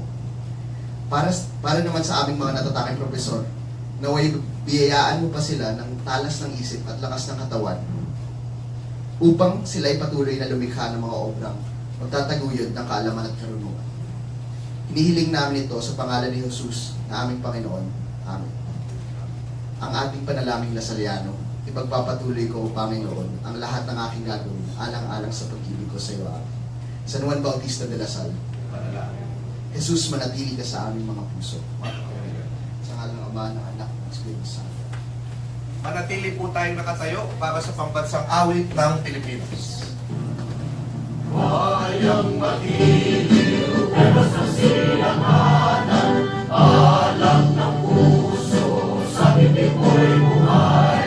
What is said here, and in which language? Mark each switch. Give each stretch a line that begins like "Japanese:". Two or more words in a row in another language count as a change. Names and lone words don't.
Filipino: Para naman sa aming mga natatanging profesor, naway biyayaan mo pa sila ng talas ng isip at lakas ng katawan upang sila ay patuloy na lumikha ng mga obrang magtataguyod ng kaalaman at karunungan. Hinihiling namin ito sa pangalan ni Jesus na aming Panginoon. Amen. Ang ating panalangin Lasaliano, ipagpapatuloy ko, Panginoon, ang lahat ng aking gagawin alang-alang sa pag-ibig ko sa iyo. San Juan Bautista de la Salle, Jesus, manatili ka sa aming mga puso. Sa ngalan ng Ama, ng Anak, ng Espiritu Santo. Manatili po tayong nakatayo para sa pambansang awit ng Pilipinas. Wayang magiliw, pero sa silanganan, alam ng puso, sa bibig mo'y buhay.